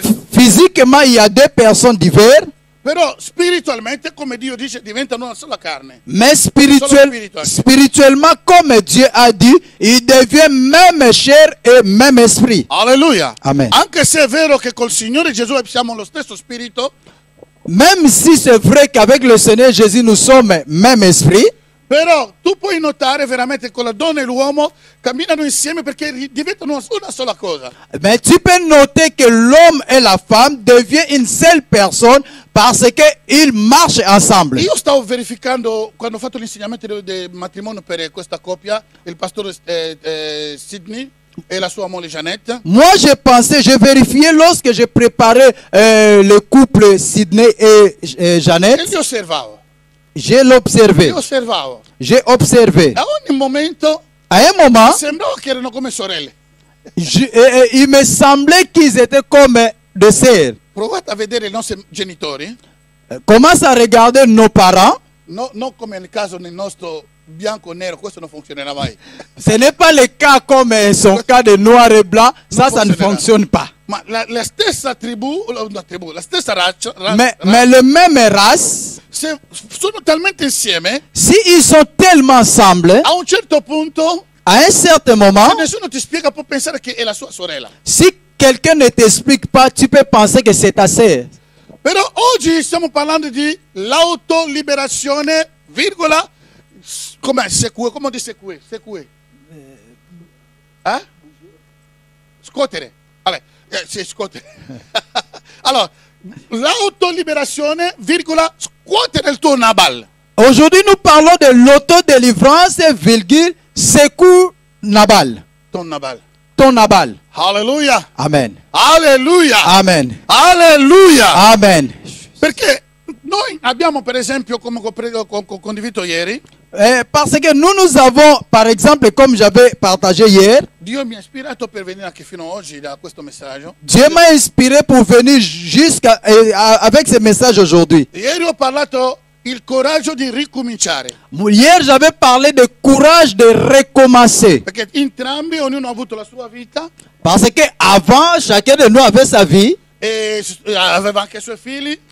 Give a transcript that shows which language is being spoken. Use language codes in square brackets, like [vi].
[fr] Physiquement, il y a deux personnes diverses. [it] Però spiritualmente, come Dio dice, diventano una sola carne. [fr] Mais spirituellement, comme Dieu a dit, il devient même chair et même esprit. Alleluia. Amen. [it] Anche se è vero che col Signore Gesù siamo lo stesso spirito, [fr] même si c'est vrai qu'avec le Seigneur Jésus nous sommes même esprit, [it] però tu puoi notare veramente che la donna e l'uomo camminano insieme perché diventano una sola cosa. [fr] mais tu peux noter que l'homme et la femme deviennent une seule personne parce qu'ils marchent ensemble. [it] Io stavo verificando, quando ho fatto l'insegnamento del matrimonio per questa coppia, il pastore Sidney e la sua moglie Jeannette. [fr] Moi, j'ai vérifié lorsque j'ai préparé le couple Sidney et [it] E [fr] Jeannette. [it] li osservavo. [fr] J'ai l'observé. [it] Io osservavo. [fr] J'ai observé. [it] A ogni momento [fr] À un moment, [it] sembrava che erano come sorelle. [fr] il me semblait qu'ils étaient comme des sœurs. [it] Provate a vedere i nostri genitori, [fr] Commence à regarder nos parents. [it] no, non come nel caso nel nostro bianco o nero, questo non funzionerà mai. [fr] Ce n'est pas le cas comme son cas de noir et blanc. Ça ne fonctionne pas. [it] Ma la stessa tribù, la stessa razza, [fr] Mais le même race, [it] sono talmente insieme, [fr] s'ils sont tellement ensemble, [it] a un certo punto, [fr] à un certain moment, [it] se nessuno ti spiega, può pensare che è la sua sorella. [fr] si quelqu'un ne t'explique pas, tu peux penser que c'est ta sœur. [it] Però oggi stiamo parlando di l'autoliberazione, virgola, come di secue? Scuotere. Vabbè, sì, scuotere. Allora, l'autoliberazione, virgola, scuotere il tuo Nabal. [fr] Aujourd'hui, nous parlons de l'autodélivrance, virgule, secoue Nabal. Ton Nabal. Ton Nabal. Alleluia. Amen. Alleluia. Amen. Alleluia. Amen. [it] Perché noi abbiamo, per esempio, come ho condiviso ieri, [fr] Parce que nous avons, par exemple, comme j'avais partagé hier, [it] Dio mi ha ispirato per venire anche fino a oggi da questo messaggio. [fr] Dieu m'a inspiré pour venir avec ce message aujourd'hui. [it] Ieri ho parlato il coraggio di ricominciare. [fr] Hier, j'avais parlé de courage de recommencer. [it] Perché entrambi, ognuno ha avuto la sua vita [fr] Parce que avant, chacun de nous avait sa vie, [it] e aveva anche i suoi figli.